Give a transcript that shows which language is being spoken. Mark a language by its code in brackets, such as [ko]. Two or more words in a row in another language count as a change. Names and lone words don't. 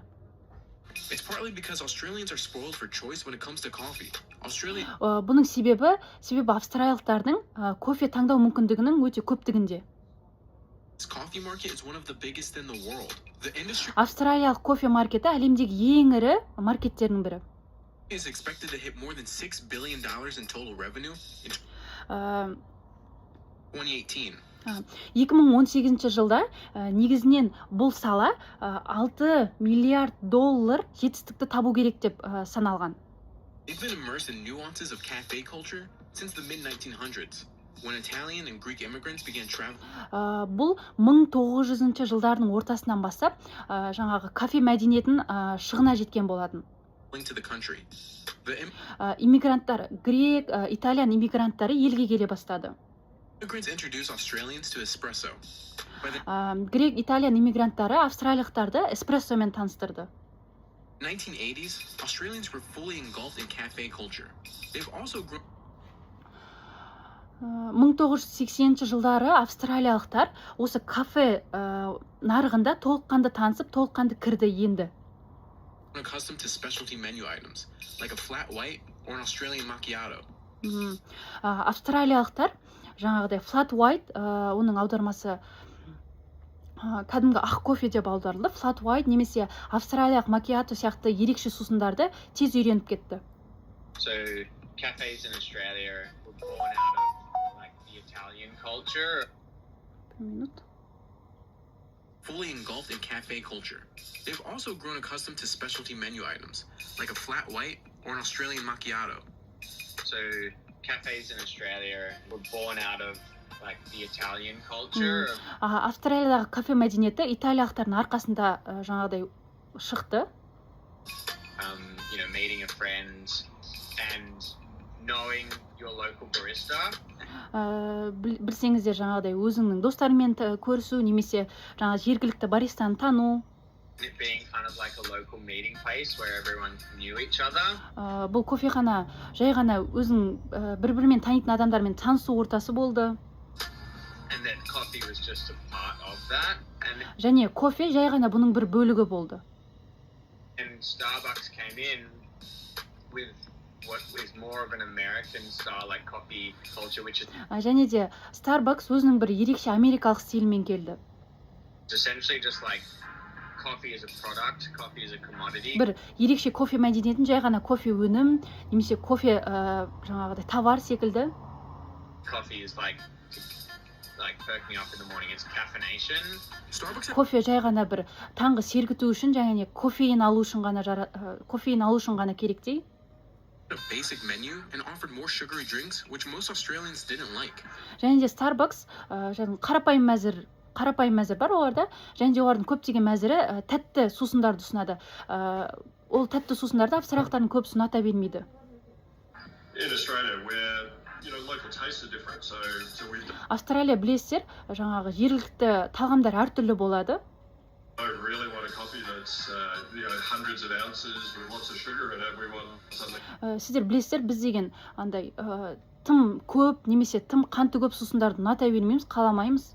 [en] It's partly because Australians are spoiled for choice when it comes to coffee. [kk] Бұның себебі австралиялықтардың кофе таңдау мүмкіндігінің өте көптігінде. [en] This coffee market is one of the biggest in the world. The industry [kk] Австралиялық кофе маркеті әлемдегі ең ірі маркеттердің бірі. [en] is expected to hit more than $6 billion in total revenue in Ә, 2018. [kk] 2018 жылда негізінен бұл сала 6 миллиард доллар жетістікті табу керек деп саналған. [en] They've been immersed in nuances of cafe culture since the mid-1900s, when Italian and Greek immigrants began traveling [kk] Бұл 1900 жылдардың ортасынан бастап жаңағы кафе мәдениетін шығына жеткен болатын. [en] to the country. The [kk] Иммигранттар, грек, итальян иммигранттары елге келе бастады. [en] immigrants introduced Australians to espresso. By the [kk] Грек, итальян иммигранттары австралиялықтарды эспрессомен таныстырды. [en] 1980s, Australians were fully engulfed in cafe culture. They've also grown [kk] 1980 жылдары австралиялықтар осы кафе нарығында толыққанды танысып, толыққанды кірді енді. [en] accustomed to specialty menu items, like a flat white or an Australian macchiato. [kk] Австралиялықтар жаңағыдай [en] flat white, [kk] оның аудармасы кәдімгі ақ кофе деп аударылды. [en] Flat white [kk] немесе австралиялық макиато сияқты ерекше сусындарды тез үйреніп кетті. [en] So cafes in Australia were born out of like the Italian culture. Fully engulfed in cafe culture. They've also grown accustomed to specialty menu items, like a flat white or an Australian macchiato. So cafes in Australia were born out of like the Italian culture. [kk] Австралиядағы кафе мәдениеті италиялықтардың арқасында жаңағыдай шықты. [en] You know, meeting a friend and knowing your local barista. [kk] Білсеңіздер жаңағыдай өзіңнің достарымен көрісу немесе жаңа жергілікті баристаны тану. [en] It being kind of like a local meeting place where everyone knew each other. [kk] Бұл кофехана жай ғана өзің бір-бірімен танитын адамдармен танысу ортасы болды. [en] And that coffee was just a part of that. And [kk] Және кофе жай ғана бұның бір бөлігі болды. [en] Starbucks came in with what is more of an American style like coffee culture, which is [kk] Және де Starbucks өзінің бір ерекше америкалық стилімен келді. [en] essentially just like coffee is a product, coffee is a commodity. [kk] Бір ерекше кофе мәдениетін жай ғана кофе өнім немесе кофе жаңағыдай товар секілді. [en] Coffee is like perking up in the morning. It's caffeination. Starbucks [kk] Кофе жай ғана бір таңғы сергіту үшін және кофеин алу үшін ғана керек дей. [en] had a basic menu and offered more sugary drinks, which most Australians didn't like. [kk] Және де Starbucks қарапайым мәзір бар оларда, және де олардың көптеген мәзірі тәтті сусындарды ұсынады. Ол тәтті сусындарды австралиялықтардың көбісі ұната бермейді. [en] In Australia, where local tastes are different, so we [kk] Австралия білесіздер, жаңағы жергілікті талғамдар әртүрлі болады. [en] don't really want a coffee that's hundreds of ounces with lots of sugar in it. We want something. [kk] Сіздер білесіздер, біз деген андай тым көп немесе тым қанты көп сусындарды ұната бермейміз, қаламаймыз.